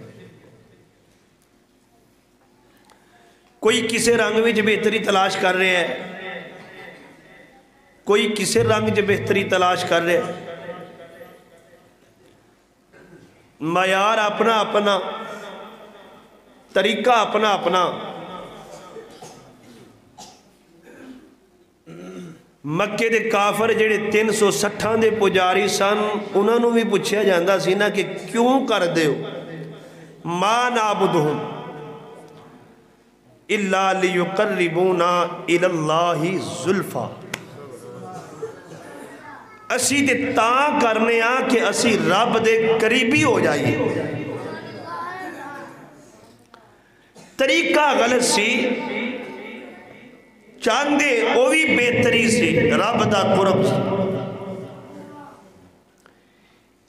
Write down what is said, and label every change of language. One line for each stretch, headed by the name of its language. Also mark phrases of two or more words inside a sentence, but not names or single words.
Punjabi: کوئی کسے رنگ وچ بہتری تلاش کر رہے ہیں، کوئی کسے رنگ وچ بہتری تلاش کر رہے ہیں، معیار اپنا اپنا، طریقہ اپنا اپنا۔ مکے دے کافر جڑے 360 دے پجاری سن، انہوں نے بھی پوچھیا جاندہ سی نا کہ کیوں کر دے ہو؟
Arabic: ما نعبدہم الا لیقربونا الی اللہ زلفا،
Punjabi: اسی تے تاں کرنے آ کہ اسی رب دے قریبی ہو جائیے۔ طریقہ غلط سی، چاندے او بھی بہتری سی، رب دا قرب سی۔